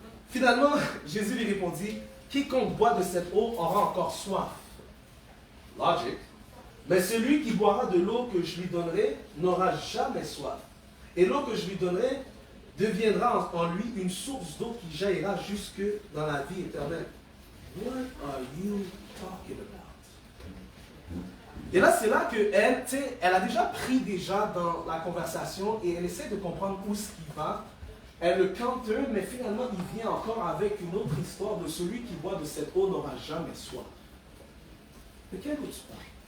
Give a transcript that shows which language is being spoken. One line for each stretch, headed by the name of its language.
French: Finalement, Jésus lui répondit, quiconque boit de cette eau aura encore soif. Logic. Mais celui qui boira de l'eau que je lui donnerai n'aura jamais soif. Et l'eau que je lui donnerai deviendra en lui une source d'eau qui jaillira jusque dans la vie éternelle.
English: What are you talking about?
French: Et là, c'est là qu'elle, tu sais, elle a déjà pris dans la conversation et elle essaie de comprendre où ce qui va. Elle le counter, mais finalement, il vient encore avec une autre histoire de celui qui boit de cette eau n'aura jamais soif. De quelle eau tu parles?